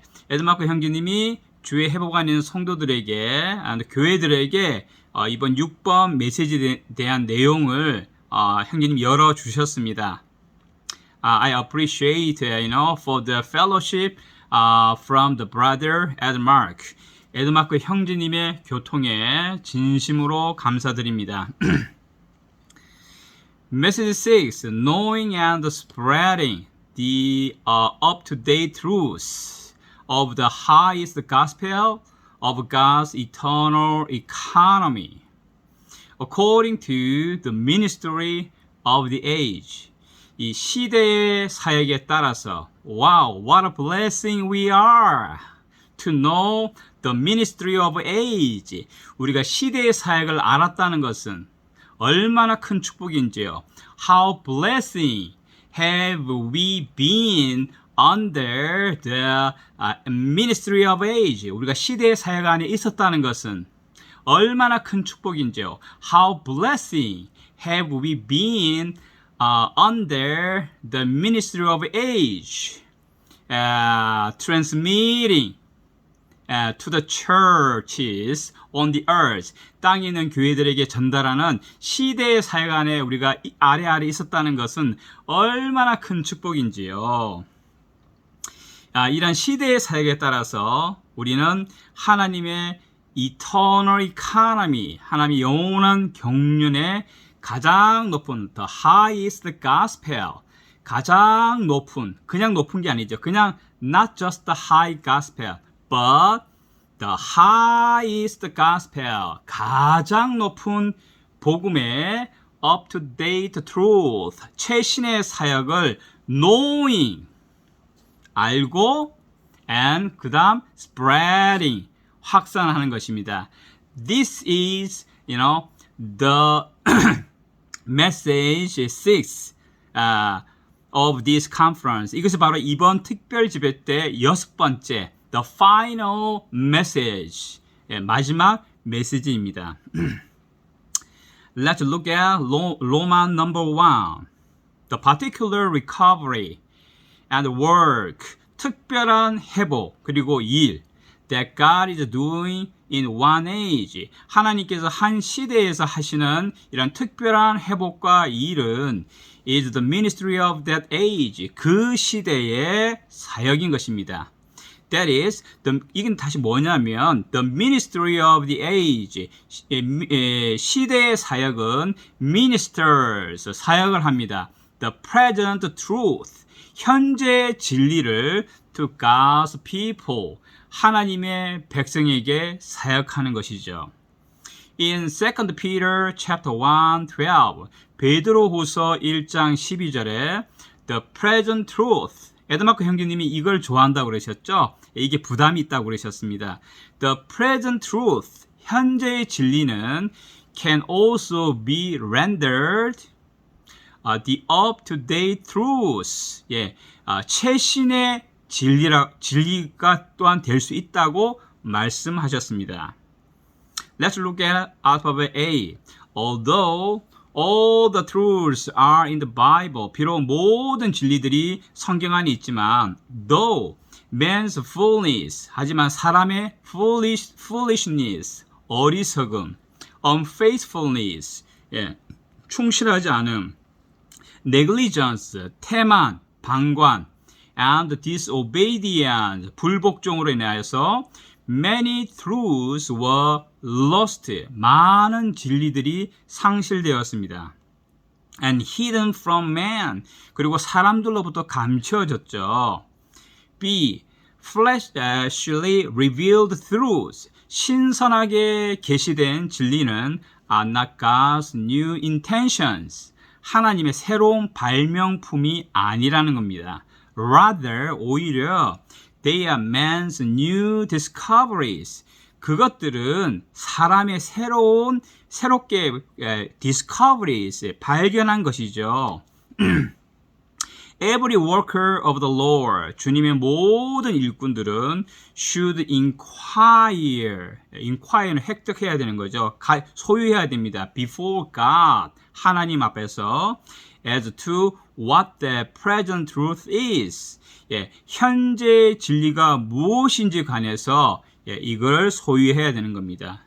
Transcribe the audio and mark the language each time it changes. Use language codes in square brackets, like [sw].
[ko] 에드마크 형제님이 주의 회복안에 있는 성도들에게, 교회들에게 이번 6번 메시지에 대한 내용을 형제님 열어주셨습니다. [en] I appreciate, for the fellowship from the brother Edmark. [ko] 에드마크 형제님의 교통에 진심으로 감사드립니다. [en] Message 6, knowing and spreading the up-to-date truths of the highest gospel of God's eternal economy, according to the ministry of the age. [ko] 이 시대의 사역에 따라서 [en] Wow, what a blessing we are to know the ministry of age. [ko] 우리가 시대의 사역을 알았다는 것은 얼마나 큰 축복인지요. [en] How blessing have we been under the ministry of age. [ko] 우리가 시대의 사역 안에 있었다는 것은 얼마나 큰 축복인지요. [en] How blessing have we been under the ministry of age, transmitting to the churches on the earth. [ko] 땅에 있는 교회들에게 전달하는 시대의 사역 안에 우리가 아래 있었다는 것은 얼마나 큰 축복인지요. 이런 시대의 사역에 따라서 우리는 하나님의 eternal economy, 하나님의 영원한 경륜의 가장 높은 [en] the highest gospel, [ko] 가장 높은, 그냥 높은 게 아니죠. 그냥 [en] not just the high gospel, but the highest gospel, [ko] 가장 높은 복음의 [en] up-to-date truth, [ko] 최신의 사역을 [en] knowing, [ko] 알고, [en] and [ko] 그 다음 [en] spreading, [ko] 확산하는 것입니다. [en] This is, the message 6 of this conference. [ko] 이것이 바로 이번 특별 집회 때 6번째, [en] the final message, [ko] 마지막 메시지입니다. [en] Let's look at Roman number 1, the particular recovery and work, [ko] 특별한 회복 그리고 일, [en] that God is doing in one age. [ko] 하나님께서 한 시대에서 하시는 이런 특별한 회복과 일은 [en] is the ministry of that age. [ko] 그 시대의 사역인 것입니다. [en] That is, [ko] 이건 다시 뭐냐면 [en] the ministry of the age. [ko] 시대의 사역은 ministers, 사역을 합니다. [en] The present truth. [ko] 현재 진리를 [en] to God's people. [ko] 하나님의 백성에게 사역하는 것이죠. In 2 Peter chapter 1:12 베드로후서 1장 12절에 [en] the present truth [ko] 에드마크 형제님이 이걸 좋아한다고 그러셨죠? 이게 부담이 있다고 그러셨습니다. [en] The present truth [ko] 현재의 진리는 [en] can also be rendered the up-to-date truth [ko] 최신의 진리가 또한 될 수 있다고 말씀하셨습니다. [en] Let's look at alphabet A. Although all the truths are in the Bible, [ko] 비록 모든 진리들이 성경 안에 있지만, [en] though man's fullness, [ko] 하지만 사람의 [en] foolishness, [ko] 어리석음, [en] unfaithfulness, [ko] 충실하지 않음, [en] negligence, [ko] 태만, 방관, [en] and disobedience, [ko] 불복종으로 인하여서 [en] many truths were lost. [ko] 많은 진리들이 상실되었습니다. [en] And hidden from man. [ko] 그리고 사람들로부터 감춰졌죠. [en] B. Fleshly revealed truths. [ko] 신선하게 계시된 진리는 [en] are not God's new intentions. [ko] 하나님의 새로운 발명품이 아니라는 겁니다. [en] Rather, [ko] 오히려 [en] they are man's new discoveries. [ko] 그것들은 사람의 새롭게 discoveries, 발견한 것이죠. [en] Every worker of the Lord, [ko] 주님의 모든 일꾼들은 [en] should inquire는 [ko] 획득해야 되는 거죠. 소유해야 됩니다. [en] Before God, [ko] 하나님 앞에서 [en] as to what the present truth is. [ko] 현재 진리가 무엇인지 관해서 이걸 소유해야 되는 겁니다.